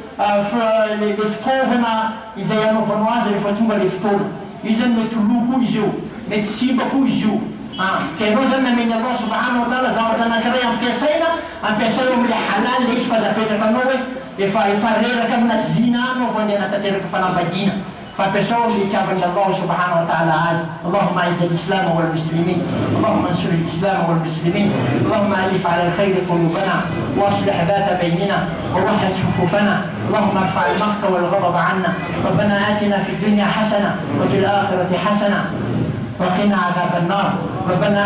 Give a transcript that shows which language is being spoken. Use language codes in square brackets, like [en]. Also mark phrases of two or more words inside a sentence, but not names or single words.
[mg] fitaovana izay anaovanao azy rehefa tonga le fotoana io zany mety loko izy io mety simba koa izy io ka ianao zany nameny Allah [ar] سبحانه وتعالى [mg] zavatra anankiray ampiasaina eo amile halal le izy fa zapetraka anao hoe efa reraka amina zina anao vao andeha hanatanteraka fanambadiana [ar] فبسوم لكابن الله سبحانه وتعالى عز اللهم اعز الاسلام والمسلمين اللهم انصر الاسلام والمسلمين اللهم الف على الخير قلوبنا واصلح ذات بيننا ووحد صفوفنا اللهم ارفع المقت والغضب عنا ربنا اتنا في الدنيا حسنه وفي الاخره حسنه وقنا عذاب النار ربنا